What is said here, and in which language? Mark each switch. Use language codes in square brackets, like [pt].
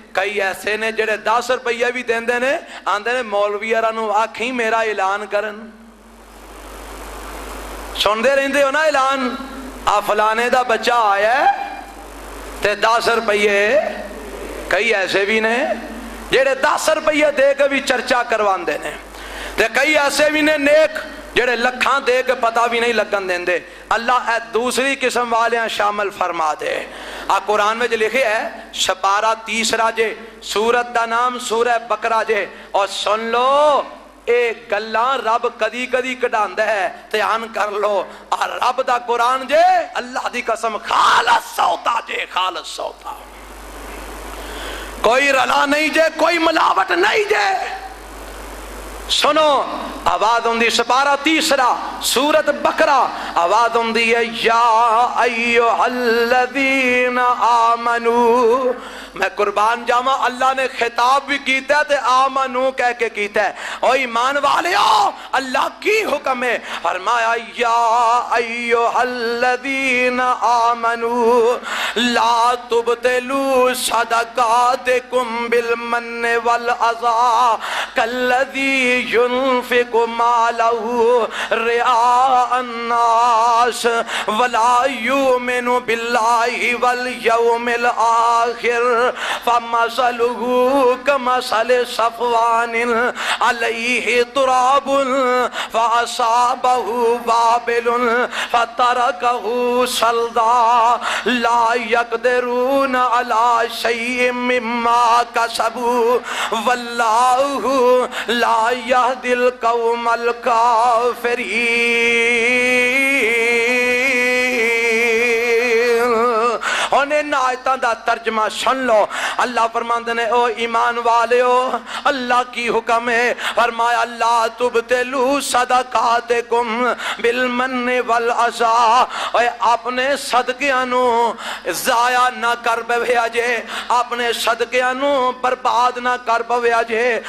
[pa] کئی ایسے نے جڑے 10 روپیہ بھی دیندے نے, آندے نے مولویاں نو آکھیں میرا اعلان کرن. سندے رہندے ہو نا اعلان, فلانے دا بچہ آیا ہے تے 10 روپیے. کئی ایسے بھی نے جڑے 10 روپیے دے کے بھی چرچا کرواندے نے, تے کئی ایسے بھی نے نیک جڑے لکھاں دے کے پتہ بھی نہیں لگن دیندے. اللہ اے دوسری قسم والیاں شامل فرما دے. قرآن میں جو لکھے ہے سپارہ 30 جے, سورت دا نام سورہ بقرہ جے. اور سن لو اے گلاں رب کدی کدی کڈاندا ہے, دھیان کر لو. اور رب دا قرآن جے اللہ دی قسم خالص سوتا جے, خالص سوتا. کوئی رلا نہیں جے, کوئی ملاوٹ نہیں جے. سنو آواز ہوندی سپارہ 30 سورت بقرہ, آواز ہوندی ہے [ar] یا ایھا الذین آمنو. [pa] میں قربان جاواں اللہ نے خطاب بھی کیتا ہے تے آمنو کہہ کے کیتا ہے. او ایمان والیو اللہ کی حکم ہے, فرمایا [ar] یا ایھا الذین آمنو لا تبطلوا صدقاتکم بالمن والعطا کالذی ينفق ماله رئاء الناس ولا يؤمن بالله واليوم الآخر فمثله كمثل صفوان عليه تراب فأصابه وابل فتركه صلدا لا يقدرون على شيء مما كسبوا والله لا يهدي القوم الكافرين. [pa] انہیں آیتاں دا ترجمہ سن لو. اللہ فرماندے نے او ایمان والیو اللہ کی حکم ہے, فرمایا [ar] اللہ تبطلوا صدقاتکم بالمن والعطا. [pa] اے اپنے صدقیاں نو ضائع نہ کر بویا جے, اپنے صدقیاں نو برباد نہ کر بویا جے.